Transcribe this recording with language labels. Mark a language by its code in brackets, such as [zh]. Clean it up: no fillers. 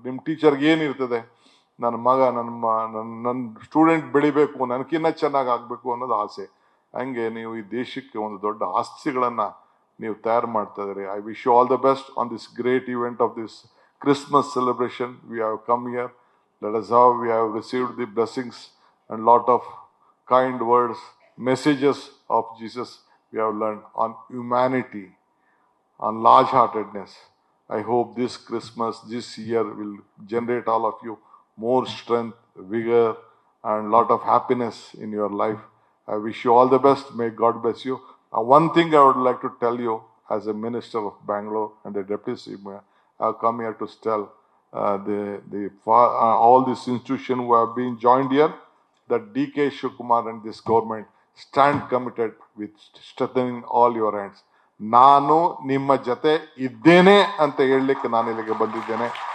[kn] ನಿಮ್ಮ ಟೀಚರ್ಗೆ ಏನಿರ್ತದೆ, ನನ್ನ ಮಗ ನನ್ನ ಸ್ಟೂಡೆಂಟ್ ಬೆಳಿಬೇಕು, ನನಗಿನ್ನ ಚೆನ್ನಾಗಿ ಆಗಬೇಕು ಅನ್ನೋದು ಆಸೆ. ಹಂಗೆ ನೀವು ಈ ದೇಶಕ್ಕೆ ಒಂದು ದೊಡ್ಡ ಆಸ್ತಿಗಳನ್ನು ನೀವು ತಯಾರು ಮಾಡ್ತಾ ಇದ್ದೀರಿ. [en] I wish you all the best on this great event of this Christmas celebration. We have come here. Let us how we have received the blessings and lot of kind words, messages of Jesus we have learned on humanity, on large-heartedness. I hope this Christmas, this year will generate all of you more strength, vigor, and lot of happiness in your life. I wish you all the best. May God bless you. One thing I would like to tell you as a minister of Bangalore and the deputy mayor, I have come here to tell all these institutions who have been joined here that DK Shivakumar and this government stand committed with strengthening all your hands. [kn] ನಾನು ನಿಮ್ಮ ಜೊತೆ ಇದ್ದೇನೆ ಅಂತ ಹೇಳಲಿಕ್ಕೆ ನಾನು ಇಲ್ಲಿಗೆ ಬಂದಿದ್ದೇನೆ.